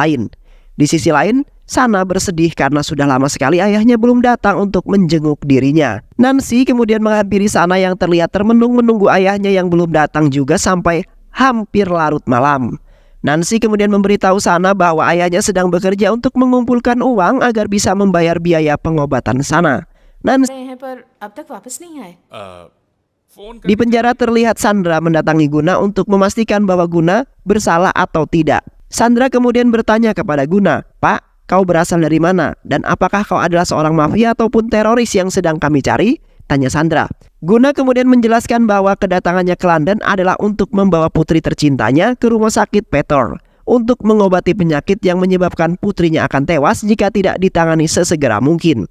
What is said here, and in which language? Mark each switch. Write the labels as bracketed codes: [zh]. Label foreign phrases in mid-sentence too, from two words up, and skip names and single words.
[id] Di sisi lain, Sana bersedih karena sudah lama sekali ayahnya belum datang untuk menjenguk dirinya. Nancy kemudian menghampiri Sana yang terlihat termenung menunggu ayahnya yang belum datang juga sampai hampir larut malam. Nancy kemudian memberitahu Sana bahwa ayahnya sedang bekerja untuk mengumpulkan uang agar bisa membayar biaya pengobatan Sana. Nancy [hi] रहे हैं पर अब तक वापस नहीं आए। फोन [id] di penjara terlihat Sandra mendatangi Guna untuk memastikan bahwa Guna bersalah atau tidak. Sandra kemudian bertanya kepada Guna, "Pak, kau berasal dari mana? Dan apakah kau adalah seorang mafia ataupun teroris yang sedang kami cari?" Tanya Sandra. Guna kemudian menjelaskan bahwa kedatangannya ke London adalah untuk membawa putri tercintanya ke rumah sakit Petor untuk mengobati penyakit yang menyebabkan putrinya akan tewas jika tidak ditangani sesegera mungkin.